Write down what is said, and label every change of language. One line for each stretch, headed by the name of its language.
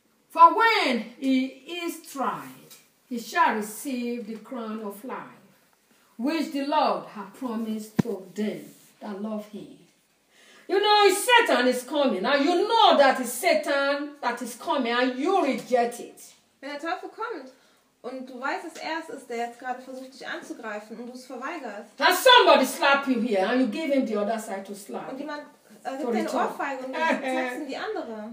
English: For when he is tried, he shall receive the crown of life, which the Lord has promised to them that love him. You know, Satan is coming, and you know that it's Satan that is coming, and you reject it.
German: Wenn der Teufel kommt, und du weißt, dass er es ist, der jetzt gerade versucht, dich anzugreifen, und du es verweigerst.
English: And somebody slap you here, and you give him the other side to slap.
German: Und jemand gibt eine Ohrfeige und zeigst ihm die andere.